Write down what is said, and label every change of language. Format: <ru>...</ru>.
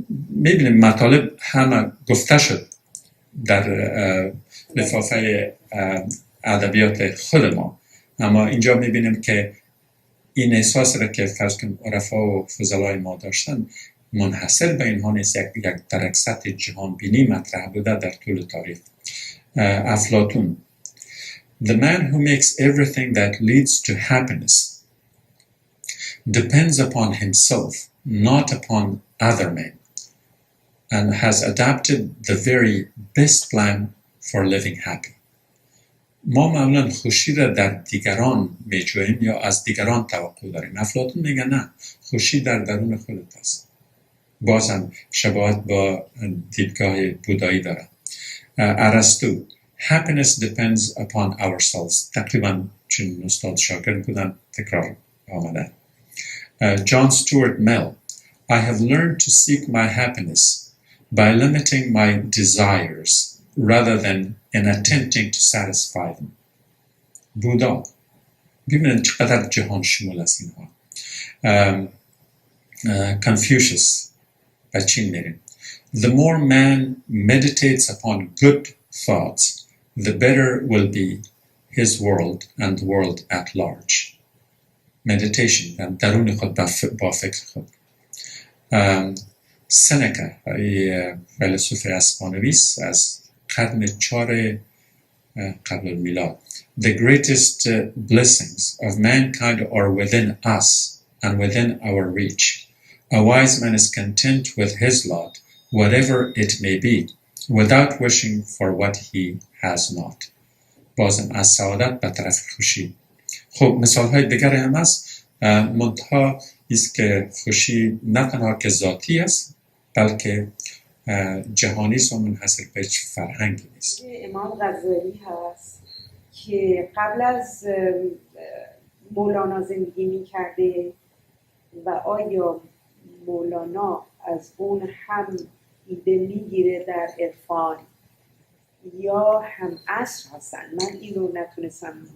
<fa>میبینیم مطالب همه گفته شد در لفافه ادبیات خود ما، اما اینجا میبینیم که این احساس را که فرض کنیم عرفا و فضلای ما داشتن منحصر به اینها نیست، یک در سطح جهان بینی مطرح بوده در طول تاریخ.</fa> <en>افلاطون: The man who makes everything that leads to happiness depends upon himself, not upon other men, and has adapted the very best plan for living happy.</en> <fa>ما معمولا خوشی را در دیگران میجوییم یا از دیگران توقع داریم. افلاطون میگه نه، خوشی در درون خودت است. بازم شباهت با دیدگاه بودایی داره.</fa> <en>ارسطو: Happiness depends upon ourselves.</en> <fa>تقریبا چون استاد شاگرد بودن تکرار آمده.</fa> <en>John Stuart Mill: I have learned to seek my happiness by limiting my desires rather than in attempting to satisfy them.</en> <fa>بودا: ببینید چقدر جهان شمول است اینها. Confucius: به چین میریم.</fa> <en>The more man meditates upon good thoughts, the better will be his world and the world at large.</en> <fa>Meditation، درون خود با فکر خود. سنکا، فیلسوف اسپانویس از قرن 4 قبل المیلاد.</fa> <en>The greatest blessings of mankind are within us and within our reach. A wise man is content with his lot, whatever it may be, without wishing for what he has not.</en> <fa>بازم از سعادت به طرف خوشی. خب مثال های دیگر هم هست، منتها است که خوشی نه تنها که ذاتی است بلکه جهانی است و منحصر به هیچ فرهنگی نیست. امام غزالی هست که قبل از مولانا زندگی می‌کرده و آیا مولانا از اون هم ایده میگیره در عرفان یا هم عصر هستن؟ من این رو نتونستم.</fa>